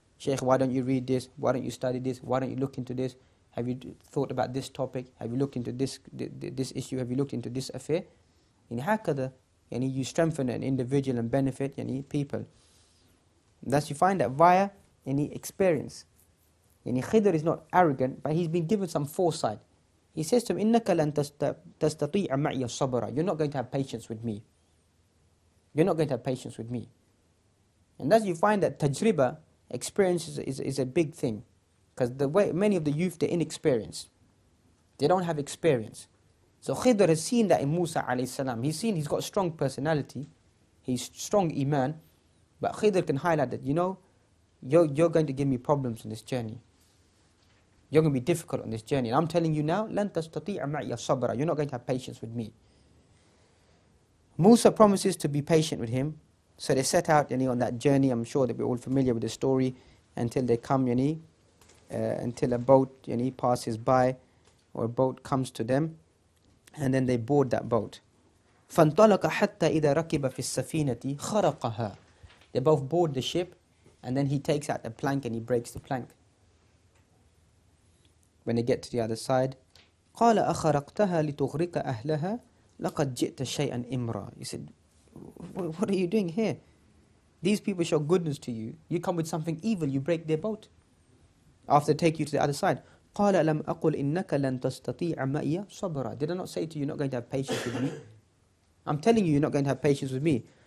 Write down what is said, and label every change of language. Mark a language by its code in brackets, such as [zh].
[en] Shaykh, why don't you read this? Why don't you study this? Why don't you look into this? Have you thought about this topic? Have you looked into this issue? Have you looked into this affair? [ar] هكذا, [en] you strengthen an individual and benefit people. Thus you find that via experience. Khidr is not arrogant, but he's been given some foresight. He says to him, [ar] إِنَّكَ لَن تَسْتَطِيعَ مَعِيَ الصَّبْرَ. [en] You're not going to have patience with me. You're not going to have patience with me. And thus you find that tajriba, experience, is a big thing. Because the way many of the youth, they're inexperienced. They don't have experience. So Khidr has seen that in Musa alayhi salam. He's got a strong personality. He's strong iman. But Khidr can highlight that, you're going to give me problems on this journey. You're going to be difficult on this journey. And I'm telling you now, [ar] لَن تَسْتَطِيعَ مَعِيَ الصَّبْرَ. [en] You're not going to have patience with me. Musa promises to be patient with him. So they set out on that journey. I'm sure that we're all familiar with the story, until they come, until a boat passes by, or a boat comes to them, and then they board that boat. [ar] فَانْطَلَقَ حَتَّى إِذَا رَكِبَ فِي السَّفِينَةِ خَرَقَهَا. [en] They both board the ship, and then he takes out the plank and he breaks the plank. When they get to the other side, [ar] قَالَ أَخَرَقْتَهَا لِتُغْرِقَ أَهْلَهَا لَقَدْ جِئْتَ شَيْئًا إِمْرًا. [en] He said, what are you doing here? These people show goodness to you. You come with something evil, you break their boat. After they take you to the other side. [ar] قَالَ لَمْ أَقُلْ إِنَّكَ لَن تَسْتَطِيعَ مَئِيَ صَبْرًا. [en] Did I not say to you, you're not going to have patience with me? I'm telling you, you're not going to have patience with me.